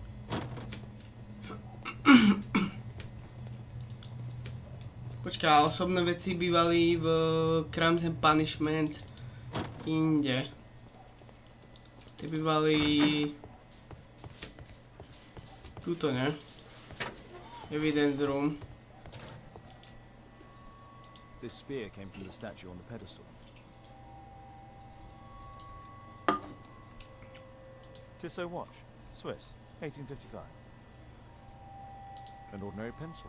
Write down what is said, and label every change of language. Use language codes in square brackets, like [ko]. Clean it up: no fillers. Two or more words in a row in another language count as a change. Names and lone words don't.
[sk] Počkaj, a osobné veci bývali v Crimes and Punishments inde. Tie bývali... Tuto, ne? [en] Evidence room. This spear came from the statue on the pedestal. Tissot watch, Swiss, 1855. An ordinary pencil.